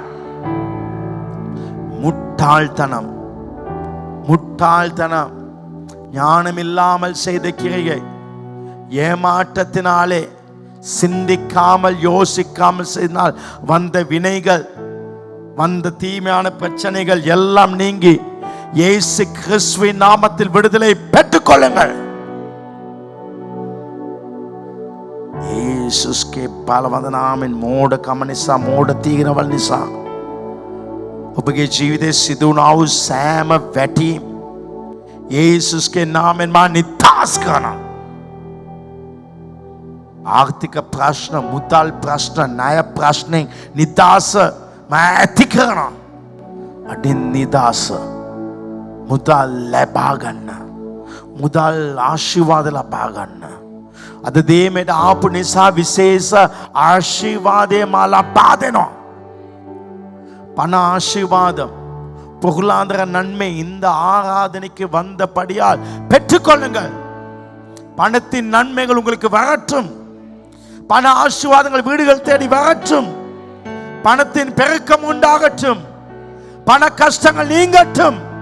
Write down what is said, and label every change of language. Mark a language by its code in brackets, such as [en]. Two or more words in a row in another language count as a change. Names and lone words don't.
[ta] முட்டாள்தனம், முட்டாள்தனம், ஞானம் இல்லாமல் செய்த கிரியை, ஏமாற்றத்தினாலே சிந்திக்காமல் யோசிக்காமல் செய்தால் வந்த வினைகள், வந்த தீமையான பிரச்சனைகள் எல்லாம் நீங்கி இயேசு கிறிஸ்துவின் நாமத்தில் விடுதலை பெற்றுக் கொள்ளுங்கள். यीशुके पालवंदनामें मोड़ कमनिसा मोड़ तीगनवल निसा [si] ඔබගේ ජීවිතේ සිදුනාවු සෑම වැටීම් යේසුස්ගේ නාමයෙන් මා නිදහස් කරනවා. ආර්ථික ප්‍රශ්න, මුදල් ප්‍රශ්න, ණය ප්‍රශ්නෙන් නිදහස මා ඇති කරනවා. අදින් නිදහස මුදල් ලබා ගන්න, මුදල් ආශිර්වාද ලබා ගන්න. අද දේමෙට ආපු නිසා විශේෂ ආශිර්වාදය මා ලබා දෙනවා. [ta] பண ஆசீர்வாதம், பொருளாதார நன்மை இந்த ஆராதனைக்கு வந்தபடியால் பெற்றுக்கொள்ளுங்கள். பணத்தின் நன்மைகள் உங்களுக்கு வரட்டும். பண ஆசீர்வாதங்கள் வீடுகள் தேடி வரட்டும். பணத்தின் பெருக்கம் உண்டாகட்டும். பண கஷ்டங்கள் நீங்கட்டும்.